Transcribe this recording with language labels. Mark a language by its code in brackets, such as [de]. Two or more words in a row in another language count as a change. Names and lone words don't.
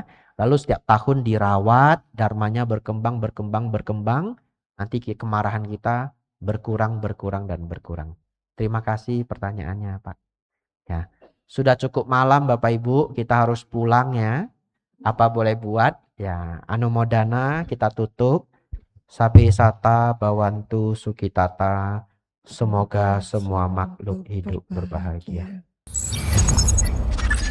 [id] Lalu setiap tahun dirawat, dharmanya berkembang, nanti kemarahan kita berkurang dan berkurang. Terima kasih pertanyaannya Pak. Ya, sudah cukup malam Bapak Ibu, kita harus pulang ya. Apa boleh buat? Ya, anumodana kita tutup. [pi] Sabe sata bawantu sukitata. [id] Semoga semua makhluk hidup berbahagia.